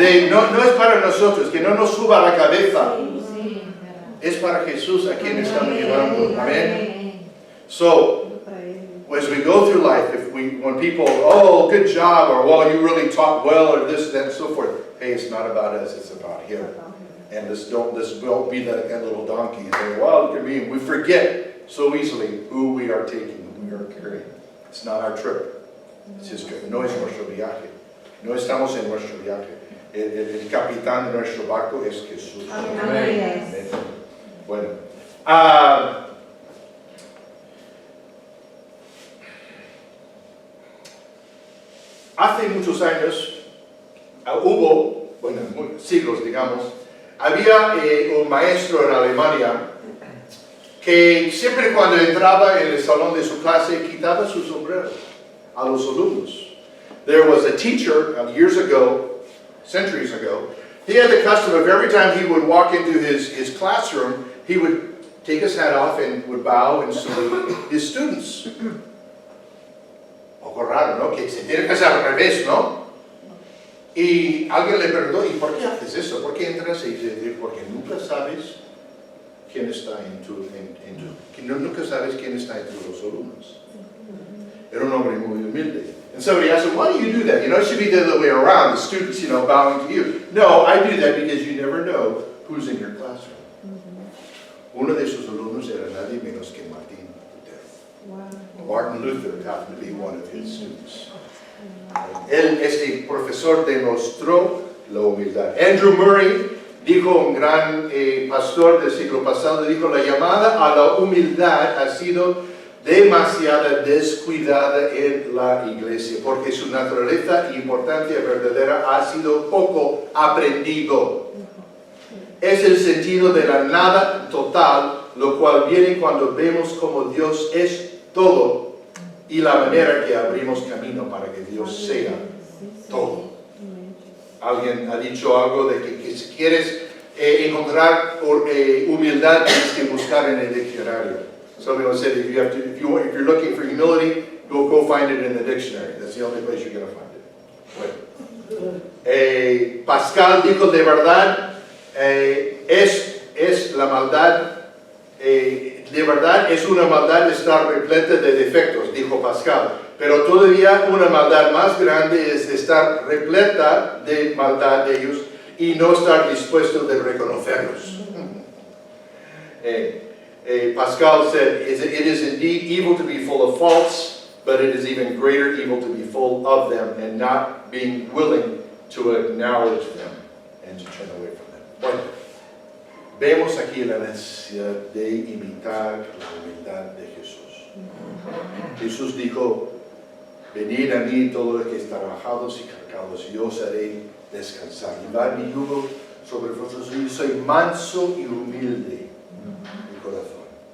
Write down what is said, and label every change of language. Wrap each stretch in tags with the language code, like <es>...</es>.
<es>No es para nosotros, que no nos suba a la cabeza. Es para Jesús a quien estamos llevando. Amén.</es> <en>So, as we go through life, when people, oh, good job, or well, you really taught well, or this, that, and so forth. Hey, it's not about us, it's about Him. And this don't be that little donkey and say, well, look at me. We forget so easily who we are taking, who we are carrying. It's not our trip. It's His trip.</en> <es>No es nuestro viaje. No estamos en nuestro viaje. El capitán de nuestro barco es Jesús. Amén. Bueno. Hace muchos años hubo, bueno, siglos digamos, había un maestro en Alemania que siempre cuando entraba en el salón de su clase quitaba su sombrero a los alumnos.</es> <en>There was a teacher years ago, centuries ago, he had the custom of every time he would walk into his classroom, he would take his hat off and would bow and salute his students.</en> <es>Poco raro, ¿no? Que se tiene que hacer al revés, ¿no? Y alguien le preguntó, ¿y por qué haces eso? ¿Por qué entras? Y dice, porque nunca sabes quién está nunca sabes quién está entre los alumnos. Era un hombre muy humilde.</es> <en>And somebody asked him, why do you do that? You know, it should be the other way around, the students, bowing to you. No, I do that because you never know who's in your classroom.</en> <es>Uno de sus alumnos era nadie menos que Martin Luther.</es> <en>Martin Luther happened to be one of his students.</en> <es>Este profesor demostró la humildad. Andrew Murray dijo, un gran pastor del siglo pasado, dijo, la llamada a la humildad ha sido demasiada descuidada en la iglesia, porque su naturaleza e importancia verdadera ha sido poco aprendido. Es el sentido de la nada total, lo cual viene cuando vemos como Dios es todo y la manera que abrimos camino para que Dios sea todo. Alguien ha dicho algo de que si quieres encontrar humildad tienes que buscar en el diccionario.</es> <en>Somebody said if you're looking for humility, go find it in the dictionary. That's the only place you're going to find it.</en> <es>Bueno. Pascal dijo de verdad es la maldad. De verdad es una maldad estar repleta de defectos, dijo Pascal. Pero todavía una maldad más grande es estar repleta de maldad de ellos y no estar dispuesto de reconocerlos.</es> <en>Pascal said, it is indeed evil to be full of faults, but it is even greater evil to be full of them and not being willing to acknowledge them and to turn away from them.</en> <es>Bueno, vemos aquí la necesidad de imitar la humildad de Jesús. Jesús dijo, venid a mí todos los que están trabajados y cargados, y yo os haré descansar. Llevad mi yugo sobre vosotros, y soy manso y humilde de corazón.</es>